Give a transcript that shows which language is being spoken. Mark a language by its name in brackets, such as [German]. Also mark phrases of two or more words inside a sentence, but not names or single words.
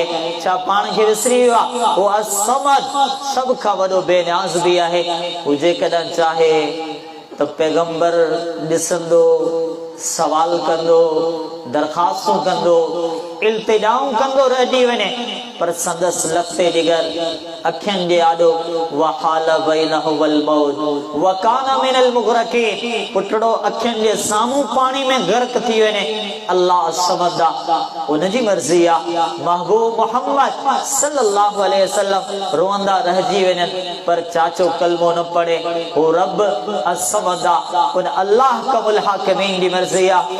[Sindhi] छा पाण खे विसरी वियो आहे हू अस समद सभ खां वॾो बेनियाज़ बि आहे? हू जेकॾहिं चाहे त पैगंबर ॾिसंदो, सवाल कंदो, दरख़्वास्तूं कंदो, इल्तिजाऊं कंदो रहिजी वञे, पर संदसि लखते जिगर अखियुनि जे आॾो [Arabic] وحال بينهما الموج فكان من المغرقين, [Sindhi] पुटड़ो अखियुनि जे साम्हूं पाणी में गर्क थी वञे। अल्लाह समदा उनजी मर्ज़ी आहे। महबूब मोहम्मद [Arabic] صلى الله عليه وسلم [Sindhi] रोअंदा रहिजी वञनि, पर चाचो कलमो न पढ़े। हू रब असमदा उन अल्लाह [Arabic] أحكم الحاكمين [Sindhi] जी मर्ज़ी आहे।